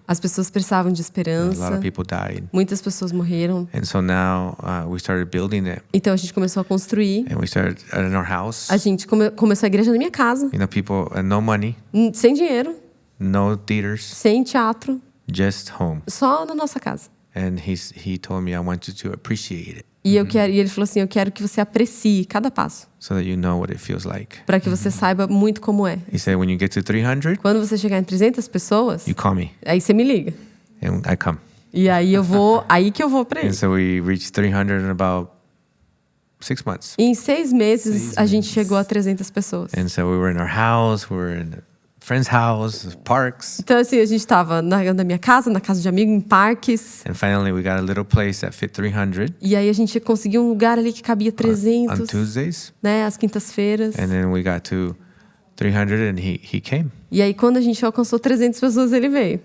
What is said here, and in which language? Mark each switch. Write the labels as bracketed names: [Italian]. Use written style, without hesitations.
[Portuguese] As pessoas precisavam de esperança. [English] of people died. [Portuguese] Muitas pessoas morreram. [English] And so now we started building it. [Portuguese] Então a gente começou a construir. [English] And we started in our house. [Portuguese] A gente começou a igreja na minha casa, [English] You know, people, no money, [Portuguese] sem dinheiro, [English] no theaters, [Portuguese] sem teatro, [English] just home. [Portuguese] só na nossa casa. [English] And he told me, I want you to appreciate it [Portuguese] E ele falou assim, eu quero que você aprecie cada passo, [English] so that you know what it feels like. [Portuguese] para que você saiba muito como é. [English] He said, when you get to 300, [Portuguese] Quando você chegar em 300 pessoas, [English] you call me. [Portuguese] aí você me liga. [English] And I come. [Portuguese] E aí que eu vou para [English] And [Portuguese] ele. [English] so we reached 300 in about 6 months. [Portuguese] E em 6 meses, a gente chegou a 300 pessoas. [English] And so we were in our house, we were in a friend's house, parks. [Portuguese] Então, assim, a gente estava na minha casa, na casa de amigo, em parques. [English] And finally, we got a little place that fit 300 [Portuguese] E aí a gente conseguiu um lugar ali que cabia on 300, [English] Tuesdays. [Portuguese] né? Às quintas-feiras. [English] And then we got to 300 and he came. [Portuguese] E aí, quando a gente alcançou 300 pessoas, ele veio.